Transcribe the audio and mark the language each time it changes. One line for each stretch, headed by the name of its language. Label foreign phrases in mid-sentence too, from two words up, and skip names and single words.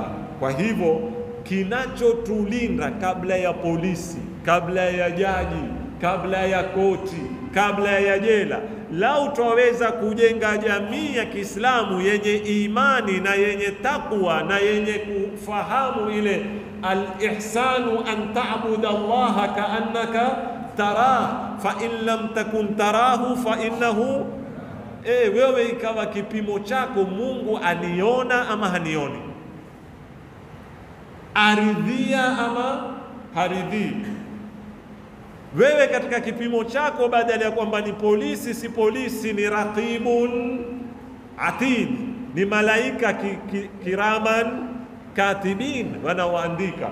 Swahili: Kwa hivyo kinachotulinda kabla ya polisi, kabla ya jaji, kabla ya koti, kabla ya jela, lau twaweza kujenga jamii ya Kiislamu yenye imani na yenye takwa na yenye kufahamu ile
Arabic: الإحسان أن تعبد الله كأنك تراه فإن لم تكن تراه فإنه,
Swahili: wewe ikawa kipimo chako Mungu aniona ama hanioni, aridhia ama haridhii. Wewe katika kipimo chako badala ya kwamba ni polisi si polisi, ni
Arabic: رقيب عتيد,
Swahili: ni malaika
Arabic: كراما كاتبين,
Swahili: wanaoandika.